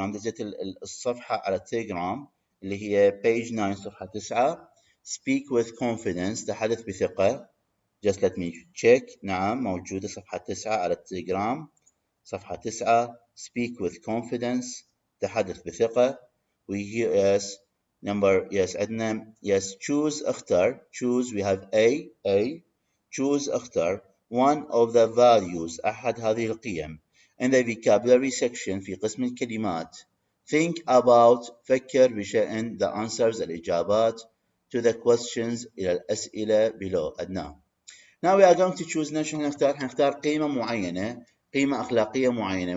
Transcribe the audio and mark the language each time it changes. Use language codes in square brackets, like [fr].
[ar] نزلت الصفحة على التليجرام اللي هي page 9 صفحة 9 [en] speak with confidence [ar] تحدث بثقة. [en] just let me check. [ar] نعم موجودة صفحة 9 على التليجرام. صفحة 9 [en] speak with confidence [ar] تحدث بثقة. [en] we hear yes number yes [ar] عندنا [en] yes choose [ar] اختر. [en] choose we have A choose [ar] اختر [en] one of the values [ar] أحد هذه القيم [en] in the vocabulary section [ar] في قسم الكلمات. [en] think about [ar] فكر بشأن [en] the answers [ar] الإجابات [en] to the questions [ar] إلى الأسئلة [en] below [ar] أدناه. [en] Now we are going to choose [ar] نحن نختار قيمة معينة قيمة أخلاقية معينة.